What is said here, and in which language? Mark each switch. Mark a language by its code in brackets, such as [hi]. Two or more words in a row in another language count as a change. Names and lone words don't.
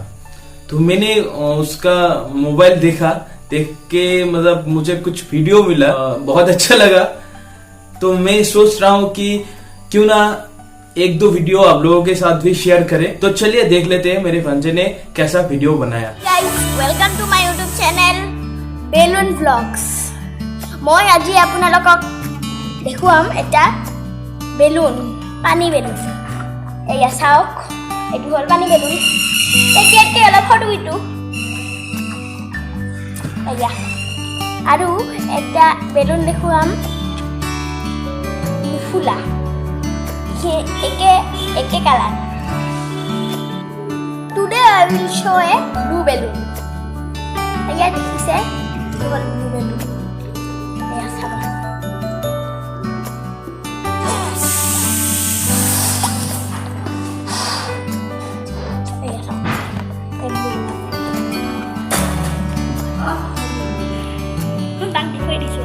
[hi] तो मैंने उसका मोबाइल देखा, देख के मतलब मुझे कुछ वीडियो मिला, बहुत अच्छा लगा। तो मैं सोच रहा हूँ कि क्यों ना 1-2 वीडियो आप लोगों के साथ भी शेयर करें। तो चलिए देख लेते हैं मेरे भांजे ने कैसा वीडियो बनाया। [en] Guys, welcome to my YouTube channel Balloon Vlogs. [as] मैं আজি আপোনালোকক দেখুৱাম এটা বেলুন, পানী বেলুন। এয়া চাওক, এইটো হ'ল পানী বেলুন। এতিয়াকে অলপ ফটো ইটো এয়া আৰু এটা বেলুন দেখুৱাম ফুলা, একে কালার। [en] Today I will show a blue balloon. [as] এয়া দেখিছে, এইটো হ'ল [en] blue balloon। [as] এয়া চাওক, এয়া চাওক, এই blue বাং থৈ দিছো।